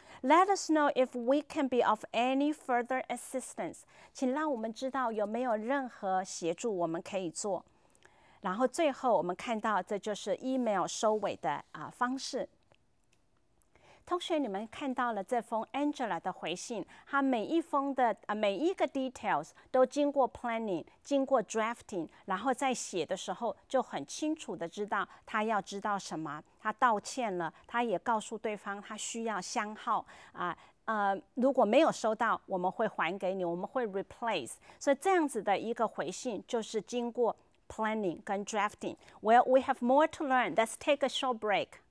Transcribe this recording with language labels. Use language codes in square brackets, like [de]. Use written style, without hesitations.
[en] Let us know if we can be of any further assistance. [zh] 请让我们知道有没有任何协助我们可以做。然后最后我们看到这就是 email 收尾的方式。同学，你们看到了这封 Angela 的回信，她每一个 details 都经过 planning， 经过 drafting， 然后在写的时候就很清楚的知道她要知道什么。她道歉了，她也告诉对方她需要箱号如果没有收到，我们会还给你，我们会 replace。所以这样子的一个回信就是经过 planning 跟 drafting。 [en] Well, we have more to learn. Let's take a short break.